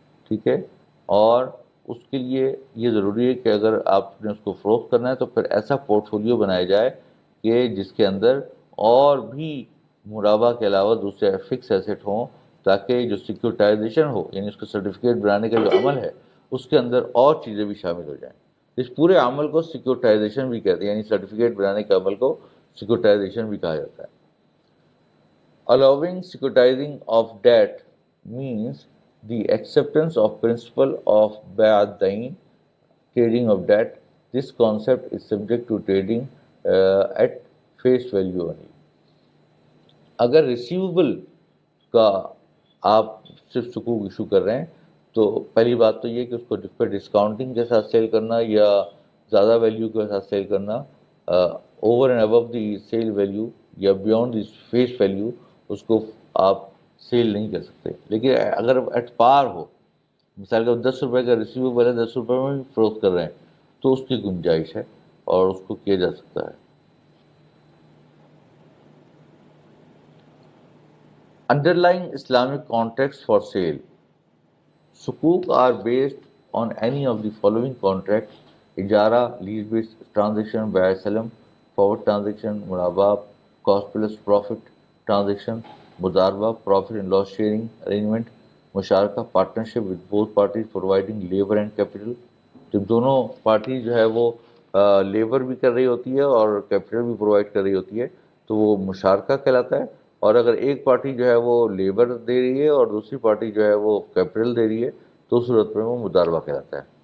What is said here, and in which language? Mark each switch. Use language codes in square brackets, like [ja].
[ur] ٹھیک ہے؟ اور اس کے لیے یہ ضروری ہے کہ اگر آپ نے اس کو فروخت کرنا ہے تو پھر ایسا پورٹ فولیو بنایا جائے کہ جس کے اندر اور بھی مرابہ کے علاوہ دوسرے فکس ایسٹ ہوں، تاکہ جو سیکورٹائزیشن ہو، یعنی اس کو سرٹیفکیٹ بنانے کا جو عمل ہے اس کے اندر اور چیزیں بھی شامل ہو جائیں۔ اس پورے عمل کو سیکورٹائزیشن بھی کہتے ہیں، یعنی سرٹیفکیٹ بنانے کے عمل کو سیکورٹائزیشن بھی کہا جاتا ہے. [en] Allowing securitizing of debt means the acceptance of principle of بيع الدين, trading of debt. This concept is subject to trading at face value only. [ur] اگر ریسیویبل کا آپ صرف سکوک ایشو کر رہے ہیں تو پہلی بات تو یہ کہ اس کو ڈسکاؤنٹنگ کے ساتھ سیل کرنا یا زیادہ ویلیو کے ساتھ سیل کرنا [en] over and above the sale value یا beyond the face value [ur] اس کو آپ سیل نہیں کر سکتے. لیکن اگر ایٹ پار ہو، مثال کے 10 روپے کا ریسیویبل ہے، 10 روپے میں بھی فروخت کر رہے ہیں تو اس کی گنجائش ہے اور اس کو کیا جا سکتا ہے. [en] Underlying Islamic contracts for sale. Sukuk are based on any of the following contracts: ijara, lease-based transaction, buy salam, forward transaction, muraba, cost plus profit transaction, mudarba, profit and loss sharing arrangement, musharaka, partnership with both parties providing labor and capital. [ur] جب دونوں party جو ہے وہ labour بھی کر رہی ہوتی ہے اور کیپٹل بھی پرووائڈ کر رہی ہوتی ہے تو وہ مشارکہ کہلاتا ہے. اور اگر ایک پارٹی جو ہے وہ لیبر دے رہی ہے اور دوسری پارٹی جو ہے وہ کیپٹل دے رہی ہے تو اس صورت میں وہ مضاربہ کہلاتا ہے.